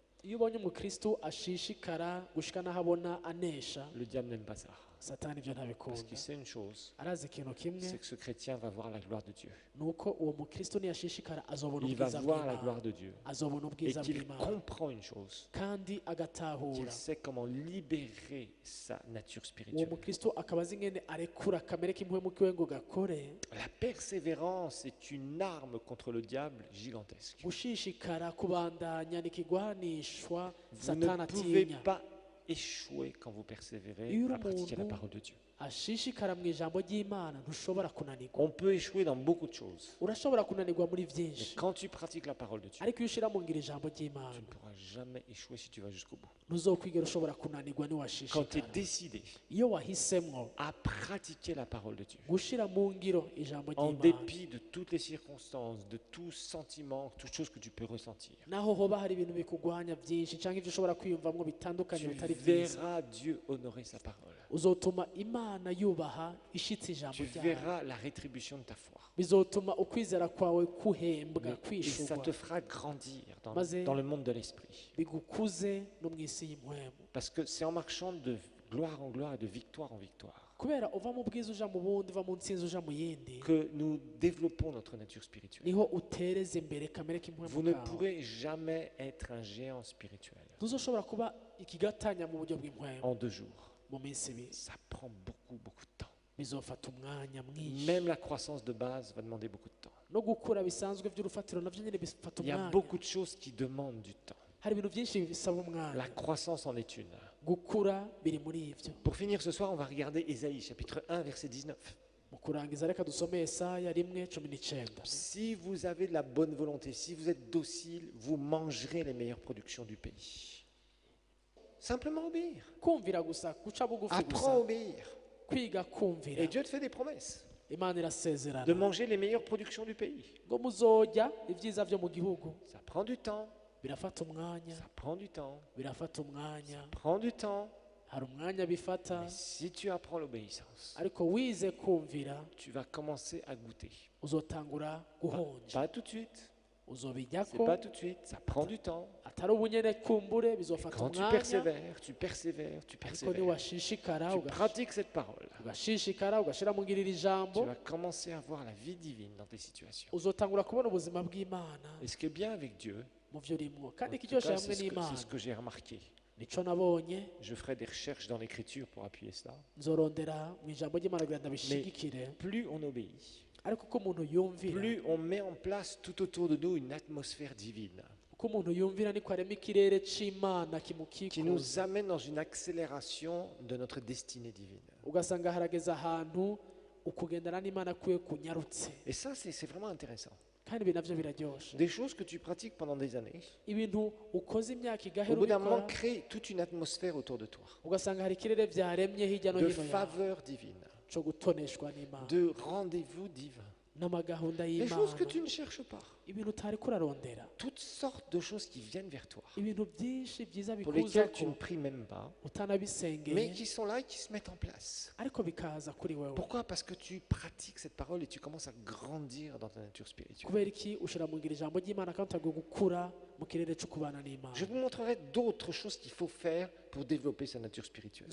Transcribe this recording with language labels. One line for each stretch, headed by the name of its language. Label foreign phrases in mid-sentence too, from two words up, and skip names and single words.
Rundi: iyo ubonye umukristo ashishikara gushika n'aho abona anesha,
French: Le diable n'aime pas ça.
Rundi: satani ibyo
French: Parce
Rundi: ntabikunda.
French: qu'il sait une chose,
Rundi: Arazi ikintu kimwe,
French: c'est que ce chrétien va voir la gloire de Dieu.
Rundi: nuko uwo mukristo niyashishikara azobona
French: Il va
Rundi: ubwiza
French: voir la
Rundi: bw'Imana,
French: gloire de Dieu.
Rundi: azobona
French: Et
Rundi: ubwiza
French: qu'il
Rundi: bw'Imana,
French: comprend une chose,
Rundi: kandi agatahura.
French: qu'il sait comment libérer sa nature
Rundi: Uwo
French: spirituelle.
Rundi: mukristo akaba azi ingene arekura kamere k'impwemu kiwe ngo gakore.
French: La persévérance est une arme contre le diable gigantesque.
Rundi: Gushishikara kubandanya ni ikigwanishwa
French: Vous
Rundi: satani
French: ne pouvez
Rundi: atinya.
French: pas échouer quand vous persévérez
Rundi: Iyo uri
French: à pratiquer la
Rundi: umuntu
French: parole de Dieu.
Rundi: ashishikara mu ijambo ry'Imana ntushobora kunanirwa.
French: On peut échouer dans beaucoup de choses.
Rundi: Urashobora kunanirwa muri
French: Mais
Rundi: byinshi,
French: quand tu pratiques la parole de Dieu,
Rundi: ariko iyo ushira mu ngiro ijambo
French: tu
Rundi: ry'Imana
French: ne pourras jamais échouer si tu vas jusqu'au bout.
Rundi: ntuzokwigera ushobora kunanirwa
French: Quand tu es
Rundi: niwashishikara.
French: décidé
Rundi: Iyo wahisemwo
French: à pratiquer la parole de Dieu,
Rundi: gushira mu ngiro ijambo
French: en
Rundi: ry'Imana,
French: dépit de toutes les circonstances, de tout sentiment, toute chose que tu peux ressentir,
Rundi: naho hoba hari ibintu bikugwanya byinshi cyangwa ibyo ushobora kwiyumvamwo bitandukanye
French: tu
Rundi: bitari byiza,
French: verras Dieu honorer sa parole.
Rundi: uzotuma Imana yubaha ishitse ijambo
French: Tu
Rundi: ryayo.
French: verras la rétribution de ta foi.
Rundi: Bizotuma ukwizera kwawe kuhembwa,
French: Et ça
Rundi: kwishurwa,
French: te fera grandir
Rundi: Maze-
French: dans le monde de l'esprit.
Rundi: bigukuze no mu isi y'impwemu.
French: Parce que c'est en marchant de gloire en gloire et de victoire en victoire
Rundi: Kubera uva mu bwiza uja mu bundi, uva mu ntsinzi uja mu yindi,
French: que nous développons notre nature spirituelle.
Rundi: niho utereza imbere kamere k'impwemu
French: Vous ne
Rundi: kawe.
French: pourrez jamais être un géant spirituel
Rundi: Ntuzoshobora kuba ikigatanya mu buryo bw'impwemu
French: en 2 jours.
Rundi: mu minsi ibiri.
French: Ça prend beaucoup, beaucoup de temps.
Rundi: Bizofata umwanya mwinshi.
French: Même la croissance de base va demander beaucoup de temps.
Rundi: No gukura bisanzwe by'urufatiro navyo nyine bifata
French: Il y a
Rundi: umwanya.
French: beaucoup de choses qui demandent du temps.
Rundi: Hari ibintu byinshi bisaba umwanya.
French: La croissance en est une.
Rundi: Gukura biri muri ivyo.
French: Pour finir ce soir, on va regarder Ésaïe chapitre 1, verset 19.
Rundi: Mu kurangiza reka dusome Yesaya 1:19.
French: Si vous avez de la bonne volonté, si vous êtes docile, vous mangerez les meilleures productions du pays. Simplement obéir.
Rundi: Kumvira gusa, guca bugufi
French: Apprends à
Rundi: gusa,
French: obéir.
Rundi: kwiga kumvira.
French: Et Dieu te fait des promesses
Rundi: Imana irasezerana
French: de manger les meilleures productions du pays.
Rundi: ngo muzojya ibyiza byo mu gihugu.
French: Ça prend du temps,
Rundi: Birafata umwanya,
French: ça prend du temps,
Rundi: birafata umwanya,
French: ça prend du temps.
Rundi: hari umwanya bifata,
French: Mais si tu apprends l'obéissance,
Rundi: ariko wize kumvira
French: tu vas commencer à goûter.
Rundi: uzotangura guhonja.
French: Pas tout de suite, c'est
Rundi: Uzobijyako
French: pas tout de suite, ça prend du temps.
Rundi: atari ubunyene kumbure, bizofata
French: Quand tu
Rundi: umwanya,
French: persévères, tu persévères, tu
Rundi: ariko
French: persévères,
Rundi: niwashishikara
French: tu pratiques cette parole,
Rundi: ugashishikara ugashira mu ngiro iri
French: tu
Rundi: jambo,
French: vas commencer à voir la vie divine dans tes situations.
Rundi: uzotangura kubona ubuzima bw'Imana
French: Et ce qui est bien avec Dieu,
Rundi: mu byo urimwo,
French: en
Rundi: kandi
French: tout
Rundi: ikiryoshe
French: cas,
Rundi: hamwe
French: c'est
Rundi: n'Imana
French: ce que j'ai remarqué.
Rundi: nico nabonye.
French: Je ferai des recherches dans l'écriture pour appuyer cela.
Rundi: Nzorondera mu ijambo ry'Imana kugira ngo ndabishigikire,
French: Plus on obéit,
Rundi: ariko uko umuntu yumvira,
French: plus on met en place tout autour de nous une atmosphère divine
Rundi: uko umuntu yumvira niko arema ikirere c'Imana
French: qui
Rundi: kimukikuza,
French: nous amène dans une accélération de notre destinée divine.
Rundi: ugasanga harageze ahantu ukugendana n'Imana kwiwe kunyarutse,
French: Et ça, c'est vraiment intéressant.
Rundi: kandi ibi navyo biraryoshe.
French: Des choses que tu pratiques pendant des années,
Rundi: Ibintu ukoze imyaka
French: au
Rundi: igahera
French: bout d'un moment,
Rundi: ubikora,
French: créent toute une atmosphère autour de toi
Rundi: ugasanga hari ikirere vyaremye hirya no
French: de
Rundi: hino yawe
French: faveur divine,
Rundi: co gutoneshwa n'Imana
French: de rendez-vous divin,
Rundi: n'amagahunda
French: des choses que
Rundi: y'Imana,
French: tu ne cherches pas,
Rundi: ibintu utari kurarondera,
French: toutes sortes de choses qui viennent vers toi,
Rundi: ibintu byinshi byiza
French: pour lesquelles tu ne
Rundi: bikuzako
French: pries même pas, mais
Rundi: utanabisengeye,
French: qui sont là et qui se mettent en place.
Rundi: ariko bikaza kuri wewe.
French: Pourquoi? Parce que tu pratiques cette parole et tu commences à grandir dans ta nature spirituelle.
Rundi: Kubera iki ushira mu ngiro ijambo ry'Imana kandi utagiye gukura mu kirere cyo kubana n'Imana.
French: Je vous montrerai d'autres choses qu'il faut faire pour développer sa nature spirituelle.